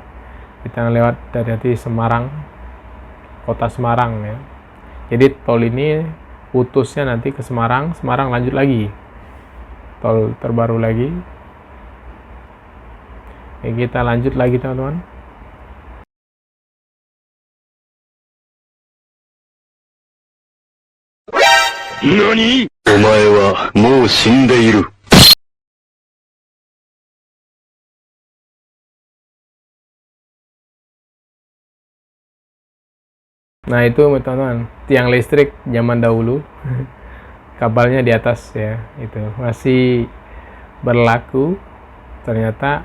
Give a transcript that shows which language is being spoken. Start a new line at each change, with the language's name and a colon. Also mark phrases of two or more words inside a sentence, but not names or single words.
Indonesian: Kita lewat dari Semarang, kota Semarang ya. Jadi tol ini putusnya nanti ke Semarang, Semarang lanjut lagi. Tol terbaru lagi. Ya, kita lanjut lagi teman-teman.
Japanese: NANI?! お前はもう死んでいる。
Indonesian: Nah itu teman-teman, tiang listrik zaman dahulu. Kabelnya di atas ya, itu masih berlaku ternyata.